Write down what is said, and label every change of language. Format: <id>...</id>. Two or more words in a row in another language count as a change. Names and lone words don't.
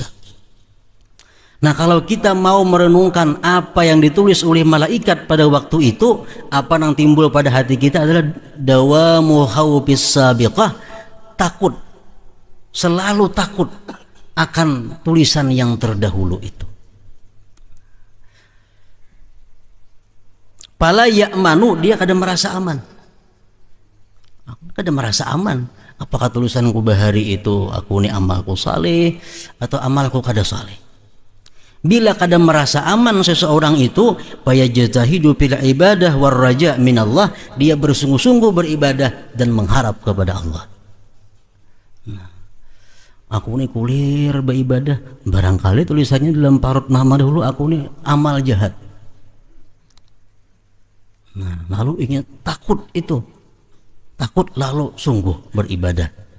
<id>Nah, kalau kita mau merenungkan apa yang ditulis oleh malaikat pada waktu itu, apa yang timbul pada hati kita adalah</id> <ar>دوام خوف السابقة,</ar> <id>takut, selalu takut akan tulisan yang terdahulu itu.</id> <ar>فلا يأمن,</ar> <id>dia kada merasa aman. Kada merasa aman. Apakah tulisanku bahari itu aku ini amalku saleh atau amalku kada saleh? Bila kada merasa aman seseorang itu,</id> <ar>فيجتهد في العبادة والرجاء من الله,</ar> <id>dia bersungguh-sungguh beribadah dan mengharap kepada Allah. Nah, Aku nih kulir beribadah, barangkali tulisannya dalam parut nama dahulu aku nih amal jahat. Nah, lalu ingat takut itu, takut lalu sungguh beribadah.</id>